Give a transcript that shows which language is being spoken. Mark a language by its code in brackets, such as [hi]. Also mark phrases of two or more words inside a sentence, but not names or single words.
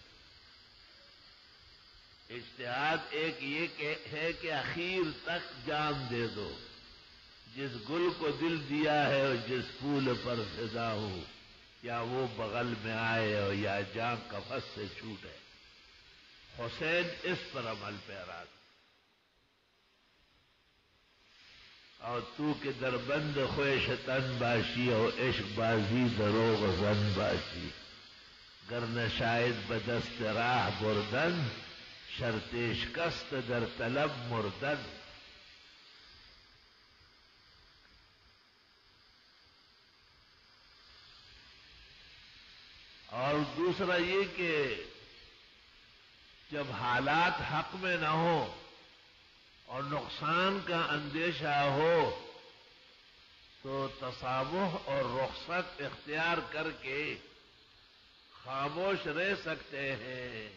[ur] اجتہاد ایک یہ ہے کہ اخیر تک جان دے دو، جس گل کو دل دیا ہے اور جس پھول پر فدا ہو، یا وہ بغل میں آئے اور یا جان قفس سے چھوٹے۔ حسین اس پر عمل پیرا تھا۔ [fa] اور تو کہ دربند خویش تن باشی اور عشق بازی دروغ زن باشی، گر نشاید بدست راہ بردن شرط شکست در طلب مردن۔ [ur] اور دوسرا یہ کہ جب حالات حق میں نہ ہوں اور نقصان کا اندیشہ ہو تو تسامح اور رخصت اختیار کر کے خاموش رہ سکتے ہیں۔